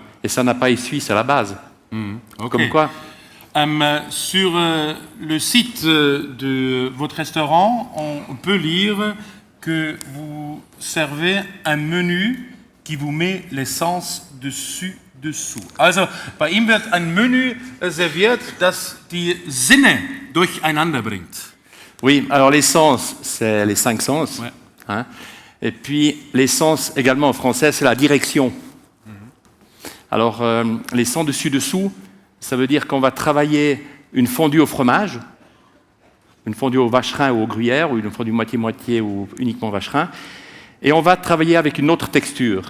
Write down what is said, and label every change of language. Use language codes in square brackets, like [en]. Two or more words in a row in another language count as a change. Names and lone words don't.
[fr] Et c'est un appareil suisse à la base. Okay. Comme quoi. Sur le site de votre restaurant, on peut lire que vous servez un Menü qui vous met l'essence dessous. [de] Also bei ihm wird ein Menü serviert, das die Sinne durcheinander bringt. [fr] Oui, alors l'essence, c'est les 5 sens. Ouais. Hein? Et puis l'essence également en français, c'est la direction. Alors les sens dessus-dessous, ça veut dire qu'on va travailler une fondue au fromage, une fondue au vacherin ou au gruyère, ou une fondue moitié-moitié ou uniquement vacherin, et on va travailler avec une autre texture.